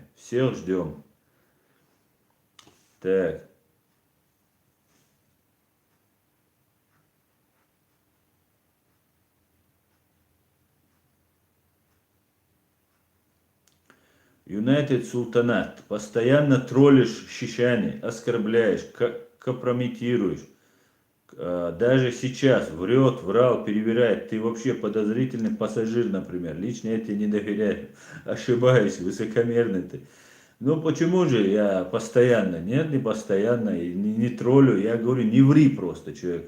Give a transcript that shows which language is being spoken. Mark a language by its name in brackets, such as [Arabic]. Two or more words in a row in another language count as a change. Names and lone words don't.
[Russian] Всех ждем. Так. Юнайтед Султанат. Постоянно троллишь Шишани, оскорбляешь, компрометируешь. Даже сейчас врал, перевирает. Ты вообще подозрительный пассажир, например. Лично я тебе не доверяю. Ошибаюсь, высокомерный ты. Ну почему же я постоянно? Нет, не постоянно, и не троллю. Я говорю, не ври просто человеку.